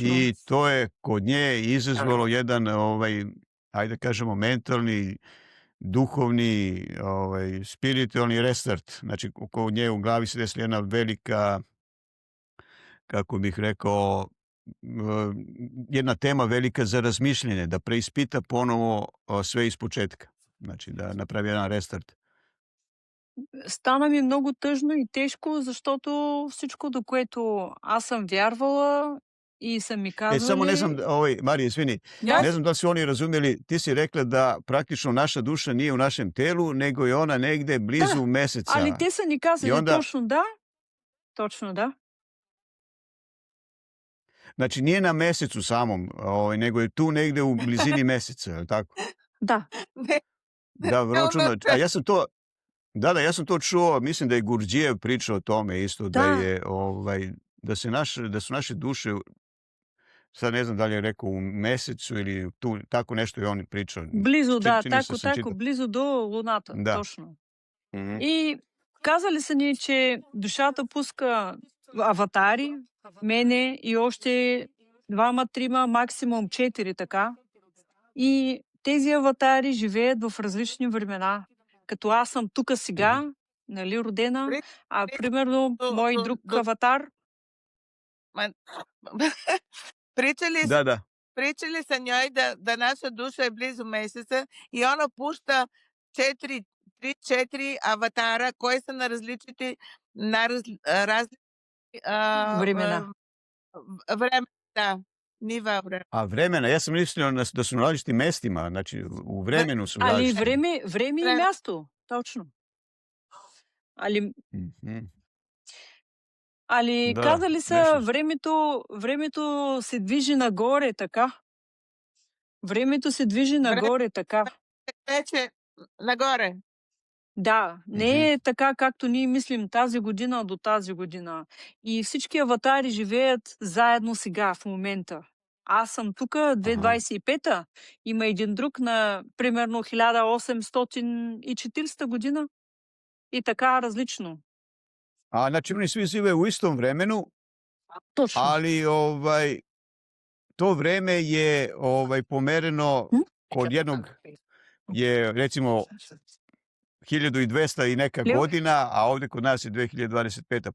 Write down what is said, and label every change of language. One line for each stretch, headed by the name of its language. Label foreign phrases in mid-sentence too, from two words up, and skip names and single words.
Serbian: i to je kod nje izazvalo jedan, ajde da kažemo, mentalni, duhovni, spiritualni restart. Znači, kod nje u glavi se desila jedna velika, kako bih rekao, jedna tema velika za razmišljanje, da preispita ponovo sve iz početka. Znači, da napravi jedan restart.
Bulgarian: Стана ми много тъжно и тежко, защото всичко, до което аз съм вярвала и са ми
Serbian: Samo ne znam,
Bulgarian: казвали...
Serbian: Marija, izvini,
Bulgarian: Да,
Serbian: ne znam da li su oni razumjeli, ti si rekla da praktično naša duša nije u našem telu, nego je ona negde blizu meseca.
Bulgarian: али те са ни казали
Serbian: И onda-
Bulgarian: точно да. Точно да.
Serbian: Znači, nije na mesecu samom, nego je tu negde u blizini meseca, je li tako?
Bulgarian: Да.
Serbian: Ne, Da, vrlo ono čudno. te- A ja sam to, ja sam to čuo, mislim da je Gurdžijev pričao o tome isto, da Da. je, da su naše duše, sad ne znam da li je rekao u mesecu ili tu, tako nešto je on pričao.
Bulgarian: Близо, да,
Serbian: Čini se тако, sam тако, čitao.
Bulgarian: близо до Луната. Да. Точно. Mhm. И казали са ни, че душата пуска аватари, мене и още двама, трима, максимум 4 така. И тези аватари живеят в различни времена. Като аз съм тук сега, нали, родена, а примерно мой друг аватар,
Serbian: Pričali, Da, da. pričali sa njoj da naša duša je blizu meseca i ona pušta 3-4 avatara koji su na različiti
Bulgarian: Времена.
Serbian: vremena, da, niva vremena. A vremena, ja sam mislio da su na različitim mestima, znači u vremenu su
Bulgarian: али
Serbian: različiti.
Bulgarian: време и Време. място. Точно. Али Mhm. Али Да, казали са, нещо. времето се движи нагоре, така. Времето се движи нагоре, така.
Serbian: Teče nagore.
Bulgarian: Да, не е така, както ние мислим тази година до тази година. И всички аватари живеят заедно сега, в момента. Аз съм тук 2025-та, има един друг на примерно 1840 година. И така различно.
Serbian: A znači oni svi žive u istom vremenu,
Bulgarian: Точно.
Serbian: ali to vreme je pomereno kod jednog je recimo 1200 i neka Leo? godina, a ovde kod nas je 2025.